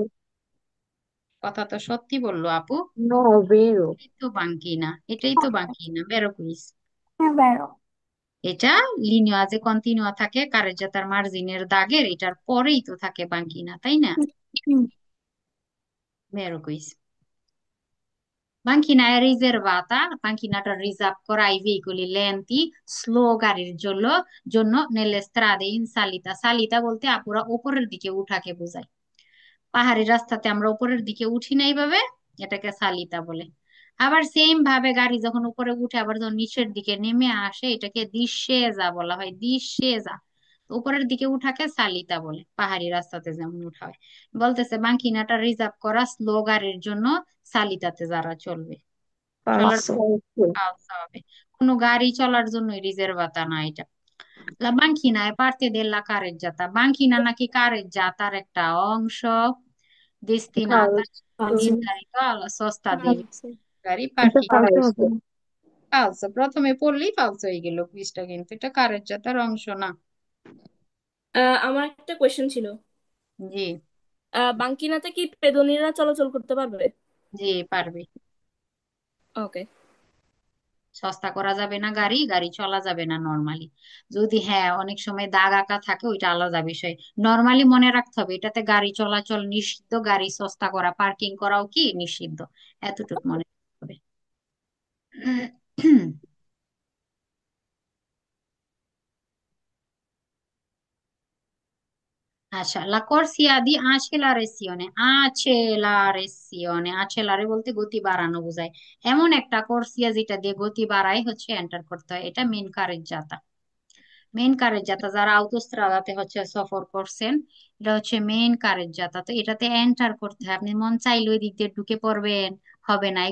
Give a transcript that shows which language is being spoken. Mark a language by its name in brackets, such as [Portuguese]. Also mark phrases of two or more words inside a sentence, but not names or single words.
[Bangla] কথা তো সত্যি বললো আপু। [Italian] no, vero, [Bangla] এই তো বাঙ্কিনা, এটাই তো বাঙ্কিনা, [Italian] vero quiz. [Bangla] হ্যাঁ বেরো। এটা লিনিয়া যে কন্টিনিউয়া থাকে কারেজ্জাতার মার্জিনের দাগের, এটার পরেই তো থাকে বাঙ্কিনা, তাই না? হুম, [Italian] vero quiz. Banchina è riservata, banchinaটা [Bangla] রিজার্ভ করা [Italian] ai veicoli lenti, [Bangla] স্লো গাড়ির জন্য [Italian] nelle strade in salita। [Bangla] সালিতা বলতে আপুরা উপরের দিকে উঠাকে বোঝায়। পাহাড়ি রাস্তাতে আমরা উপরের দিকে উঠি না এইভাবে, এটাকে সালিতা বলে। আবার সেম ভাবে গাড়ি যখন উপরে উঠে আবার যখন নিচের দিকে নেমে আসে, এটাকে দিশেজা বলা হয়, দিশেজা। উপরের দিকে উঠাকে সালিতা বলে, পাহাড়ি রাস্তাতে যেমন উঠা হয়। বলতেছে বাঙ্কিনাটা রিজার্ভ করা স্লো গাড়ির জন্য, সালিতাতে যারা চলবে, চলার [Italian] falso, [Bangla] falsa হবে। কোনো গাড়ি চলার জন্য রিজার্ভাতা না এটা। [Italian] La banchina è parte della carreggiata। [Bangla] বাঙ্কিনা নাকি কারেজ্জাতার একটা অংশ, destinata, [Italian] falso, নির্ধারিত alla sosta dei falso। [Bangla] গাড়ি এটা পার্কিং। ফালতু হবে [Italian] falso, [Bangla] না। ফালসো, প্রথমে পড়লেই ফালসো হয়ে গেল কুইজটা, কিন্তু এটা কারেজ্জাতার অংশ না। আমার একটা কোয়েশ্চেন ছিল। জি, বাঙ্কিনাতে কি পেদনীরা চলাচল করতে পারবে? জি পারবে। ওকে। সস্তা করা যাবে না গাড়ি, গাড়ি চলা যাবে না নর্মালি। যদি হ্যাঁ অনেক সময় দাগ আঁকা থাকে, ওইটা আলাদা বিষয়। নর্মালি মনে রাখতে হবে এটাতে গাড়ি চলাচল নিষিদ্ধ, গাড়ি সস্তা করা, পার্কিং করাও কি নিষিদ্ধ, এতটুকু মনে রাখতে হবে। আচ্ছা, [Italian] la corsia di accelerazione, accelerazione, accelerare [Bangla] বলতে গতি বাড়ানো বোঝায়। এমন একটা কোর্সিয়া যেটা দিয়ে গতি বাড়াই হচ্ছে এন্টার করতে হয়, এটা মেন কারের জাতা। মেন কারের জাতা যারা আউটোস্ট্রাদাতে হচ্ছে সফর করছেন, এটা হচ্ছে মেন কারের জাতা। তো এটাতে এন্টার করতে হয়, আপনি মন চাইলে ওই দিক দিয়ে ঢুকে পড়বেন, হবে না।